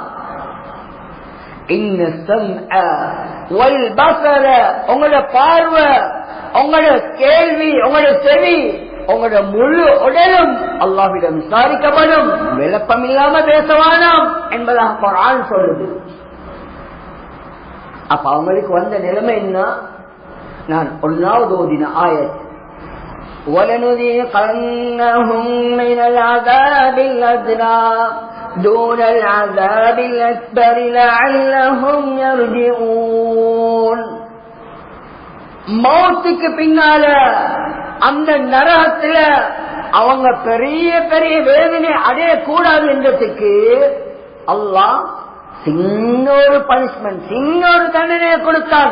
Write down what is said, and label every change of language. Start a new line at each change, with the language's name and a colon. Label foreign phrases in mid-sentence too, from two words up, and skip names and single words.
Tamil: உங்களோட பார்வை, உங்களோட கேள்வி, உங்களோட செவி, உங்களோட முழு உடலும் அல்லாஹ்விடம் விசாரிக்கப்படும். விளப்பம் இல்லாம பேச வேணாம் என்பதாக குர்ஆன் சொல்லுது. அப்ப அவங்களுக்கு வந்த நிலைமை என்ன? நான் 1வது ஓதின ஆயத்,
Arabic: وَلَنُذِيقَنَّهُم مِّنَ الْعَذَابِ الْأَدْنَىٰ دُونَ الْعَذَابِ الْأَكْبَرِ لَعَلَّهُمْ يَرْجِعُونَ.
Tamil: மௌத்துக்கு பின்னால அந்த நரகத்துல அவங்க பெரிய பெரிய வேதனை அடையக்கூடாது என்றதுக்கு அல்லாஹ் சின்ன ஒரு பனிஷ்மெண்ட், சின்ன ஒரு தண்டனையை கொடுத்தான்.